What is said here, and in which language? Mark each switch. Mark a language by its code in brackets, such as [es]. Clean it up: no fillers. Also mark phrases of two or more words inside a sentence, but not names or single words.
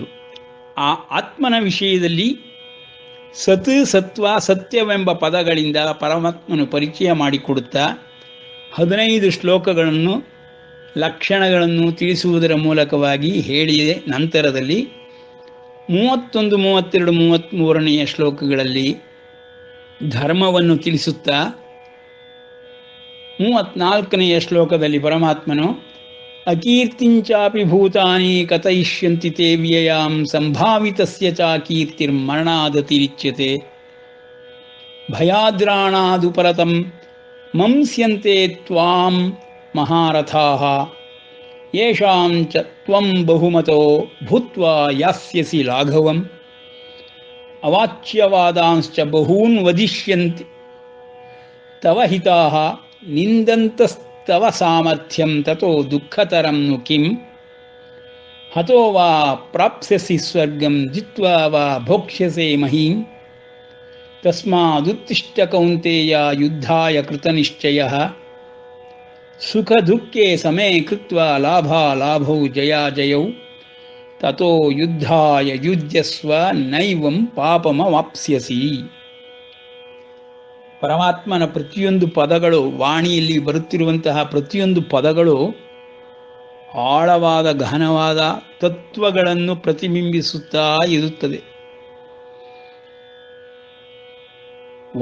[kn] ಆ ಆತ್ಮನ ವಿಷಯದಲ್ಲಿ ಸತ್ ಸತ್ವ ಸತ್ಯವೆಂಬ ಪದಗಳಿಂದ ಪರಮಾತ್ಮನು ಪರಿಚಯ ಮಾಡಿಕೊಡುತ್ತಾ 15 ಶ್ಲೋಕಗಳನ್ನು ಲಕ್ಷಣಗಳನ್ನು ತಿಳಿಸುವುದರ ಮೂಲಕವಾಗಿ ಹೇಳಿದೆ. ನಂತರದಲ್ಲಿ 31, 32, 33ನೆಯ ಶ್ಲೋಕಗಳಲ್ಲಿ ಧರ್ಮವನ್ನು ತಿಳಿಸುತ್ತಾ 34ನೆಯ ಶ್ಲೋಕದಲ್ಲಿ ಪರಮಾತ್ಮನು [sa] ಅಕೀರ್ತಿಂಚಾಪಿ ಭೂತಾನಿ ಕಥಯಿಷ್ಯಂತಿ ತೇ ವ್ಯಯಾಂ ಸಂಭಾವಿತಸ್ಯ ಚ ಕೀರ್ತಿರ್ಮರಣಾದತಿರಿಚ್ಯತೆ ಭಯಾದ್ರಾಣಾದುಪರತಂ ಮಂಸ್ಯಂತೆ ತ್ವಾಂ ಮಹಾರಥಾಃ ಯೇಷಾಂ ಚ ತ್ವಂ ಬಹುಮತೋ ಭೂತ್ವಾ ಯಾಸ್ಯಸಿ ಲಾಘವಂ ಅವಾಚ್ಯವಾದಾಂಶ್ಚ ಬಹೂನ್ ವದಿಷ್ಯಂತಿ ತವ ಹಿತಾಃ ನಿಂದಂತಸ್ತವ ಸಾಮರ್ಥ್ಯಂ ತತೋ ದುಃಖತರಂ ನು ಕಿಂ ಹತೋ ವಾ ಪ್ರಾಪ್ಸ್ಯಸಿ ಸ್ವರ್ಗಂ ಜಿತ್ವಾ ವಾ ಭೋಕ್ಷ್ಯಸೆ ಮಹೀಂ ತಸ್ಮಾದುತ್ತಿಷ್ಠ ಕೌಂತೆಯ ಯುದ್ಧಾಯ ಕೃತನಿಶ್ಚಯಃ ಸುಖ ದುಃಖೇ ಸಮೇ ಕೃತ್ವಾ ಲಾಭಾಲಾಭೌ ಜಯಾಜಯೌ ತತೋ ಯುದ್ಧಾಯ ಯುಜ್ಯಸ್ವ ನೈವಂ ಪಾಪಮವಾಪ್ಸ್ಯಸಿ. [kn] ಪರಮಾತ್ಮನ ಪ್ರತಿಯೊಂದು ಪದಗಳು, ವಾಣಿಯಲ್ಲಿ ಬರುತ್ತಿರುವಂತಹ ಪ್ರತಿಯೊಂದು ಪದಗಳು ಆಳವಾದ ಗಹನವಾದ ತತ್ವಗಳನ್ನು ಪ್ರತಿಬಿಂಬಿಸುತ್ತಾ ಇರುತ್ತದೆ.